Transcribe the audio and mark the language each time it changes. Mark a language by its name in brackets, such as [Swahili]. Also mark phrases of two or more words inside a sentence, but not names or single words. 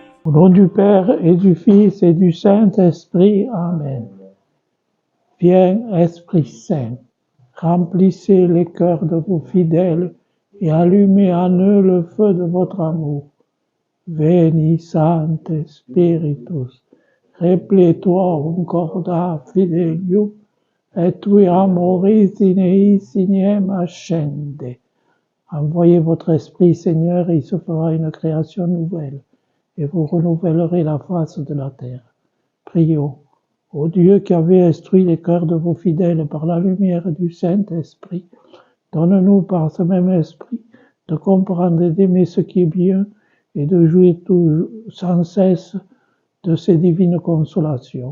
[French] Au nom du Père et du Fils et du Saint-Esprit. Amen. Viens, Esprit Saint, remplissez les cœurs de vos fidèles et allumez en eux le feu de votre amour. [Latin] Veni, Sancte Spiritus, repletuorum corda fidelium, et tui amoris in eis iniem ascende. [French] Envoyez votre Esprit, Seigneur, et il se fera une création nouvelle, et vous renouvellerez la face de la terre. Prions. Ô Dieu qui avez instruit les cœurs de vos fidèles par la lumière du Saint-Esprit, donne-nous par ce même Esprit de comprendre et d'aimer ce qui est bien et de jouir sans cesse de ces divines consolations.